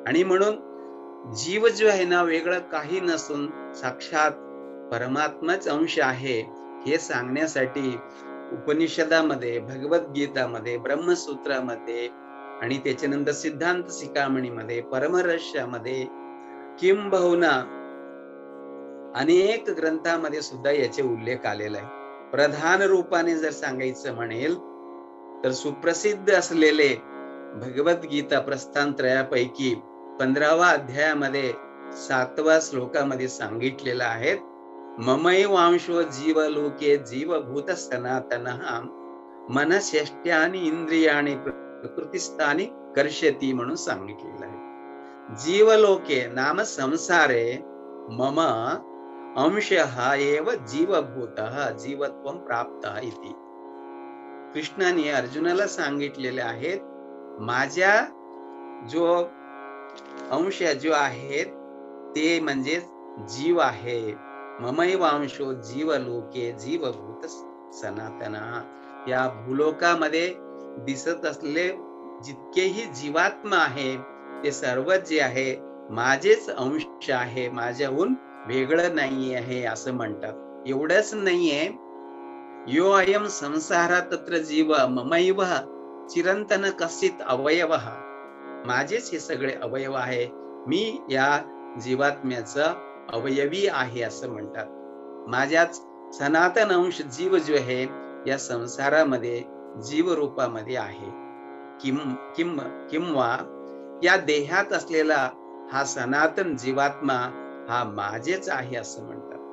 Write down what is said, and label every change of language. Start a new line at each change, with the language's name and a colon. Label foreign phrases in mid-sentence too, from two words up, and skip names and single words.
Marathi: आणि म्हणून जीव जो आहे ना वेगळं काही नसून साक्षात परमात्माच अंश आहे हे सांगण्यासाठी उपनिषदामध्ये, भगवद्गीतामध्ये, ब्रह्मसूत्रामध्ये आणि त्याच्यानंतर सिद्धांत शिखामणीमध्ये, परमरहस्यामध्ये किंबहुना अनेक ग्रंथामध्ये सुद्धा याचे उल्लेख आलेला आहे. प्रधान रूपाने जर सांगायचं म्हणेल तर सुप्रसिद्ध असलेले भगवद्गीता प्रस्थानत्रयापैकी 15व्या अध्यायामध्ये 7व्या श्लोकामध्ये सांगितलेलं आहे,
Sanskrit: ममैवांशो जीवलोके जीवभूत सनातनः मनश्चेष्ट्यानि इंद्रियाणि प्रकृतिस्थानि कर्षति
Marathi: म्हणून सांगितलेलं आहे.
Sanskrit: जीवलोके नाम संसारे मम अंशः एव जीवभूतः जीवत्वं प्राप्तः इति.
Marathi: कृष्णाने अर्जुनाला सांगितलेले आहेत, माझ्या जो अंश जो आहे ते म्हणजे जीव आहे.
Sanskrit: ममैवांशो जीवलोके जीवभूत सनातनः.
Marathi: या भूलोकामध्ये दिसत असलेले जितकेही जीवात्मा आहे ते सर्व जे आहे माझेच अंश आहे, माझ्याहून वेगळं नाही आहे असं म्हणतात. एवढंच नाहीये,
Sanskrit: यो अयम संसारा तत्र जीव ममैव चिरंतन कश्चित अवयवः.
Marathi: माझेच हे सगळे अवयव आहे, मी या जीवात्म्याचा अवयवी आहे असं म्हणतात. माझ्याच सनातन अंश जीव जो आहे या संसारामध्ये जीव रूपामध्ये आहे. किंवा या देहात असलेला हा सनातन जीवात्मा हा माझेच आहे असं म्हणतात.